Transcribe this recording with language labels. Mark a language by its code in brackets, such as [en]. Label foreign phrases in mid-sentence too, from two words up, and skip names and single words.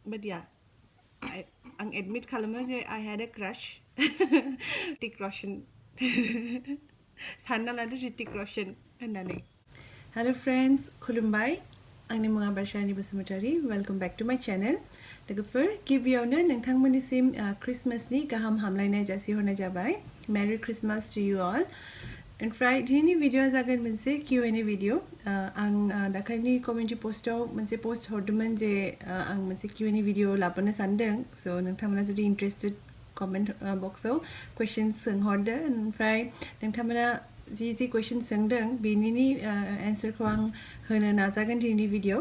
[en] but yeah, आं admit [brx] खालामो जे [en] I had a crush Hrithik Roshan [brx] सानना लादो [en] Hrithik Roshan होननानै. Hello friends, [brx] khulumbai. आंनि मुङा बारशानि बसुमतारी. [en] Welcome back to my channel. [brx] लोगोफोर गिबियावनो नोंथांमोननिसिम क्रिसमासनि गाहाम हामलायनाय जासिहरनाय जाबाय. [en] Merry Christmas to you all. [brx] ओमफ्राय दिनैनि भिडिअआ जागोन मोनसे Q&A भिडिअ. आं दाखालिनि कमिउनिटि पोस्टआव मोनसे पोस्ट हरदोंमोन जे आं मोनसे Q&A भिडिअ लाबोनो सानदों. स' नोंथांमोना जुदि इन्ट्रेस्टेड कमेन्ट बक्सआव कुइसन्स सोंहरदो. ओमफ्राय नोंथांमोना जि कुइसन सोंदों बेनि एन्सारखौ आं होनो नाजागोन दिनैनि भिडिअ.